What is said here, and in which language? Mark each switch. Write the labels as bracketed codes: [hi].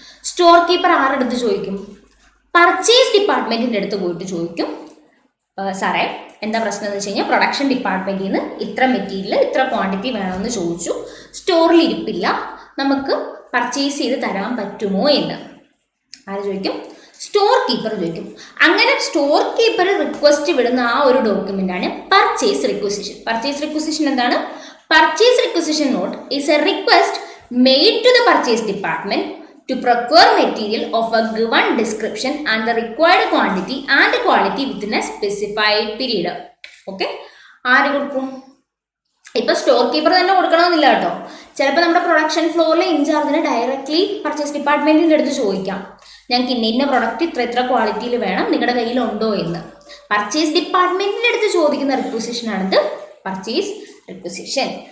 [ml] Store keeper ആരുടെ അടുത്ത് ചോദിക്കും? പർച്ചേസ് ഡിപ്പാർട്ട്മെന്റിൻ്റെ അടുത്ത് പോയിട്ട് ചോദിക്കും, സാറേ എന്താ പ്രശ്നം എന്ന് വെച്ച് കഴിഞ്ഞാൽ പ്രൊഡക്ഷൻ ഡിപ്പാർട്ട്മെന്റിൽ നിന്ന് ഇത്ര മെറ്റീരിയൽ ഇത്ര ക്വാണ്ടിറ്റി വേണമെന്ന് ചോദിച്ചു, സ്റ്റോറിൽ ഇരിപ്പില്ല, നമുക്ക് പർച്ചേസ് ചെയ്ത് തരാൻ പറ്റുമോ എന്ന് ആര് ചോദിക്കും? സ്റ്റോർ കീപ്പർ ചോദിക്കും. അങ്ങനെ സ്റ്റോർ കീപ്പർ റിക്വസ്റ്റ് വിടുന്ന ആ ഒരു ഡോക്യുമെന്റ് ആണ് പർച്ചേസ് റിക്വസിഷൻ. പർച്ചേസ് റിക്വസിഷൻ എന്താണ്? [en] Purchase requisition note is a request made to the purchase department to procure material of a given description and the required quantity and quality within a specified period. [ml] Okay, ആര് കൊടുക്കും? ഇപ്പൊ store keeper തന്നെ കൊടുക്കണമെന്നില്ല കേട്ടോ. ചിലപ്പോൾ നമ്മുടെ production ഫ്ലോറിലെ ഇൻചാർജിന് directly purchase ഡിപ്പാർട്ട്മെന്റിൻ്റെ അടുത്ത് ചോദിക്കാം, ഞങ്ങൾക്ക് ഇന്ന പ്രൊഡക്റ്റ് ഇത്ര ക്വാളിറ്റിയിൽ വേണം, നിങ്ങളുടെ കയ്യിലുണ്ടോ എന്ന്. പർച്ചേസ് ഡിപ്പാർട്ട്മെന്റിൻ്റെ അടുത്ത് ചോദിക്കുന്ന റിക്വസിഷനാണിത് പർച്ചേസ് റിക്വസിഷൻ.